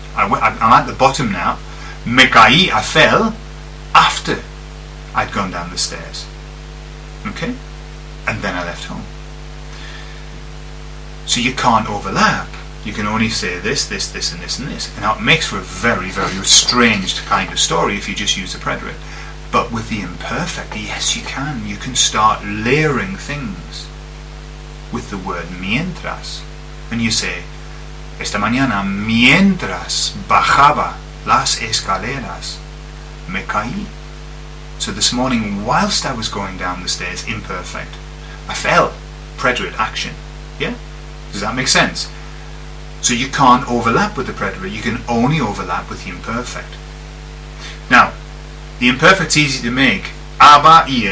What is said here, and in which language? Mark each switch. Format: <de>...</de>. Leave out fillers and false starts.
<en>I'm at the bottom now.</en> <es>Me caí,</es> <en>I fell, after I'd gone down the stairs. Okay? And then I left home. So you can't overlap. You can only say this, and this, and this. And now it makes for a very, very strange kind of story if you just use the preterite. But with the imperfect, yes, you can. You can start layering things with the word mientras. And you say,</en> <es>esta mañana, mientras bajaba las escaleras, me caí.</es> <en>So this morning, whilst I was going down the stairs, imperfect, I fell. Preterite action. Yeah? Does that make sense? So you can't overlap with the preterite. You can only overlap with the imperfect. Now, the imperfect's easy to make.</en> <de>Aber, ihr.</de>